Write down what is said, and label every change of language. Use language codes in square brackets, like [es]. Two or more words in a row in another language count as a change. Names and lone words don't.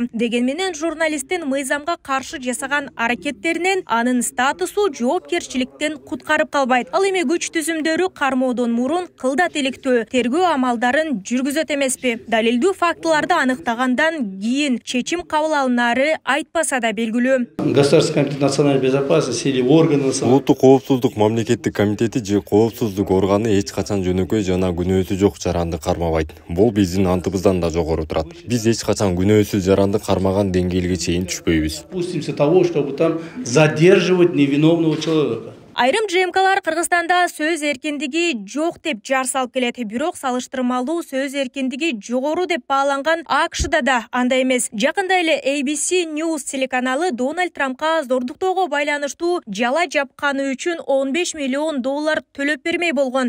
[ky] Деген менен журналисттин мыйзамга каршы жасаган аракеттеринен анын статусу жоопкерчиликтен куткарып калбайт. Ал эми күч түзүмдөрү кармоодон мурун кылдат иликтөө, тергөө амалдарын жүргүзөт эмеспи? Далилдүү фактыларды аныктагандан кийин чечим кабыл алынары айтпаса да белгилүү. [ru] Государственный комитет национальной безопасности или органы [ky] Улуттук коопсуздук мамлекеттик комитети же коопсуздук органы эч качан жөнөкөй жана күнөөсү жок жаранды кармабайт. Бул биздин антыбыздан да жогору турат. Биз эч качан күнөөсүз жаранды кармаган деңгээлге чейин түшпөйбүз. [ru] Пустимся того, чтобы там задерживать невиновного человека. [ky] Айрым ЖМКлар Кыргызстанда сөз эркиндиги жок деп жар салып келет. Бирок салыштырмалуу сөз эркиндиги жогору деп бааланган АКШда да андай эмес. Жакында эле ABC News телеканалы Дональд Трампка зордуктоого байланыштуу жала жапканы үчүн $15 миллион төлөп бермей болгон.